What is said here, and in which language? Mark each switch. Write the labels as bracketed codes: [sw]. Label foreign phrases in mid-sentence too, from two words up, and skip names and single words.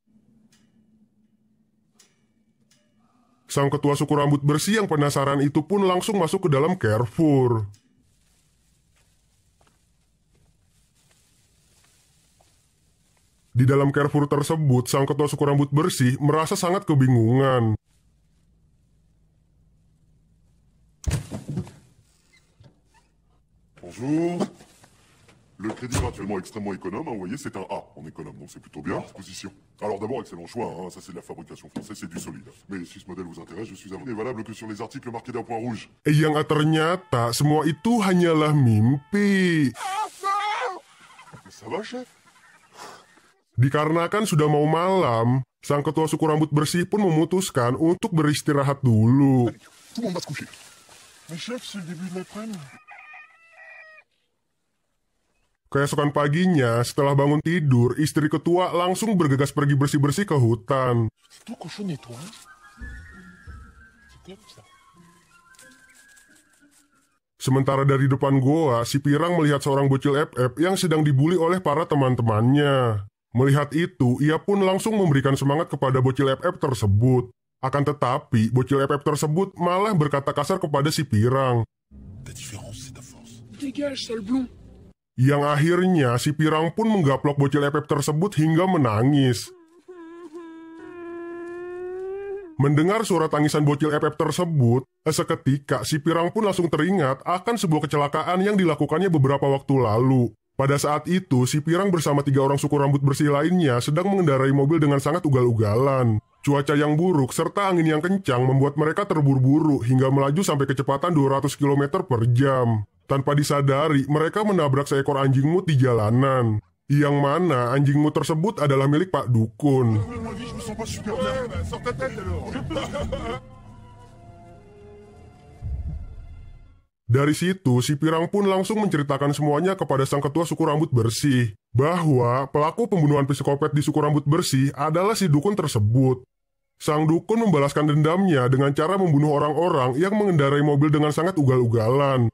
[id] Sang ketua suku rambut bersih yang penasaran itu pun langsung masuk ke dalam Carrefour. Di dalam Carrefour tersebut, sang ketua suku rambut bersih merasa sangat kebingungan. [fr] Bonjour. Le crédit est actuellement extrêmement économe, hein, vous voyez, c'est un A en économe, donc c'est plutôt bien. Disposition. Alors d'abord, excellent choix, hein, ça c'est de la fabrication française, c'est du solide. Mais si ce modèle vous intéresse, je suis n'est valable que sur les articles marqués d'un point rouge. [id] Yang ternyata semua itu hanyalah mimpi. [fr] Mais ça va, chef? [id] Dikarenakan sudah mau malam, sang ketua suku rambut bersih pun memutuskan untuk beristirahat dulu. [fr] Tout le monde va se coucher. Mais chef, c'est le début de l'après-midi. [id] Keesokan paginya, setelah bangun tidur, istri ketua langsung bergegas pergi bersih-bersih ke hutan. [fr] C'est tout cochonné, toi, hein? C'est terrible, ça. [id] Sementara dari depan goa, si Pirang melihat seorang bocil FF yang sedang dibully oleh para teman-temannya. Melihat itu, ia pun langsung memberikan semangat kepada bocil FF tersebut. Akan tetapi, bocil FF tersebut malah berkata kasar kepada si Pirang. [fr] Ta différence, c'est ta force. Dégage, sale blond. [id] Yang akhirnya si Pirang pun menggaplok bocil FF tersebut hingga menangis. Mendengar suara tangisan bocil FF tersebut, seketika si Pirang pun langsung teringat akan sebuah kecelakaan yang dilakukannya beberapa waktu lalu. Pada saat itu, si Pirang bersama 3 orang suku rambut bersih lainnya sedang mengendarai mobil dengan sangat ugal-ugalan. Cuaca yang buruk serta angin yang kencang membuat mereka terburu-buru hingga melaju sampai kecepatan 200 km per jam. Tanpa disadari, mereka menabrak seekor anjing mut di jalanan. Yang mana anjing mut tersebut adalah milik Pak Dukun. [fr] Je me sens pas super bien. Sors ta tête alors. [id] Dari situ, si Pirang pun langsung menceritakan semuanya kepada sang ketua suku rambut bersih. Bahwa pelaku pembunuhan psikopat di suku rambut bersih adalah si Dukun tersebut. Sang Dukun membalaskan dendamnya dengan cara membunuh orang-orang yang mengendarai mobil dengan sangat ugal-ugalan.